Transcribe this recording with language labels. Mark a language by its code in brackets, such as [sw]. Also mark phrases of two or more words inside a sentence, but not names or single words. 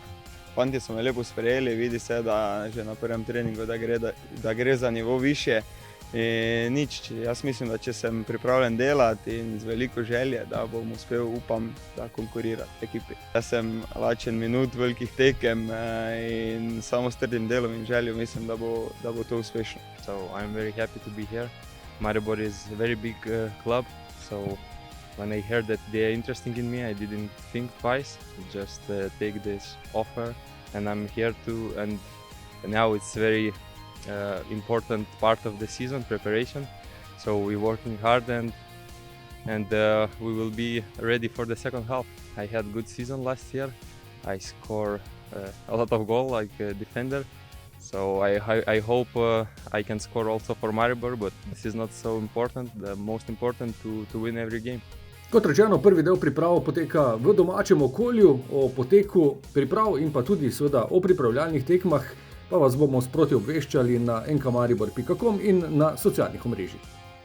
[sl] Fantje so me lepo sprejeli, vidi se, da že na prvem treningu, da gre za nivo višje. Nič, jaz mislim, da če sem pripravljen delati in z veliko želje, da bom uspel, upam, da konkurirati ekipi. Jaz sem lačen minut velikih tekem in samo s trdim delom in željo mislim, da bo to uspešno. [en] So I'm very happy to be here. Maribor is a very big club, so when I heard that they are interested in me, I didn't think twice, just take this offer and I'm here too, and now it's very important part of the season preparation, so we're working hard and we will be ready for the second half. I had good season last year. I score a lot of goals like a defender, so I hope I can score also for Maribor, but this is not so important. The most important to win every game. [sl] Kot rečeno, prvi del priprav poteka v domačem okolju. O poteku priprav in pa tudi seveda o pripravljalnih tekmah pa vas bomo sproti obveščali na nkmaribor.com in na socialnih omrežjih.